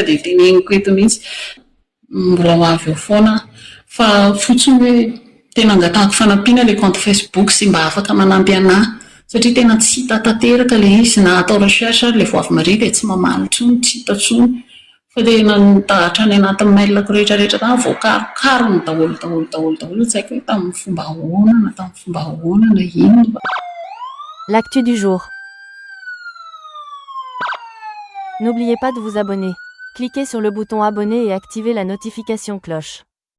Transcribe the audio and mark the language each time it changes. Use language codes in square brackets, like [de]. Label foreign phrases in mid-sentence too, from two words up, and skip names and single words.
[mg] dia teneniko eto mihitsy mbola ho avy eo foana fa fotsiny hoe tena angatahako fanampiana ilay compte Facebook sy mba afaka manampy anahy satria tena tsy hita tanteraka ilay izy na atao recherche ary ilay voavy maria dia tsy mamaly intsony tsy hita intsony fa dia nantahatra any anatin'ny mailako rehetrarehetra tany voakarokaro ny daholo tsy haiko hoe tamin'ny fomba ahoana na ino. [fr] L'actu du jour. N'oubliez pas de vous abonner. Cliquez sur le bouton abonner et activez la notification cloche.